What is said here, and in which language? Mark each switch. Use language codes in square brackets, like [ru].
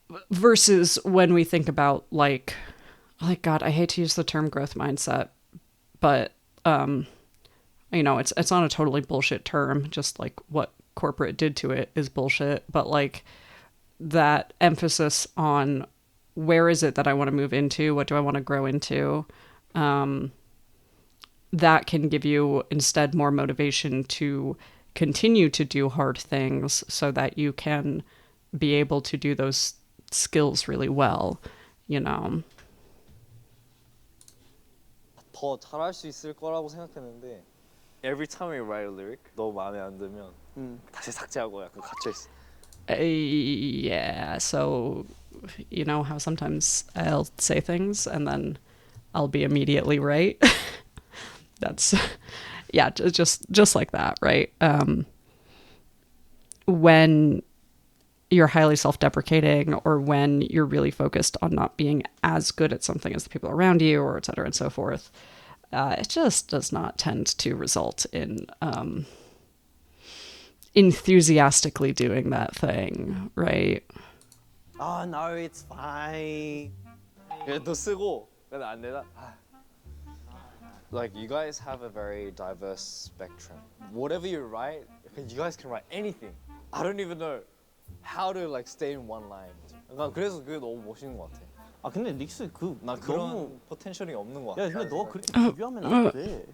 [en] versus when we think about like God, I hate to use the term growth mindset, but it's not a totally bullshit term, just like what corporate did to it is bullshit, but like that emphasis on where is it that I want to move into, what do I want to grow into, that can give you instead more motivation to continue to do hard things so that you can be able to do those skills really well, you know. [ko] 더 잘할 수 있을 거라고 생각했는데 [en] every time we write a lyric [ko] 너무 마음에 안 들면 다시 삭제하고 약간 갇혀 있어. [en] Yeah, so you know how sometimes I'll say things and then I'll be immediately right. That's yeah, just like that, right? When you're highly self-deprecating or when you're really focused on not being as good at something as the people around you, or et cetera and so forth, it just does not tend to result in enthusiastically doing that thing, right? Oh no, it's fine. [ko] 너 쓰고 근데 안 되나? [en] Like you guys have a very diverse spectrum. Whatever you write, you guys can write anything. I don't even know how to like stay in one line. [ko] 난 그래서 그게 너무 멋있는 것 같아. 아 근데 릭스 나 그런 포텐셜이 없는 것 같아. 야 근데 너가 그렇게 비교하면 안 돼.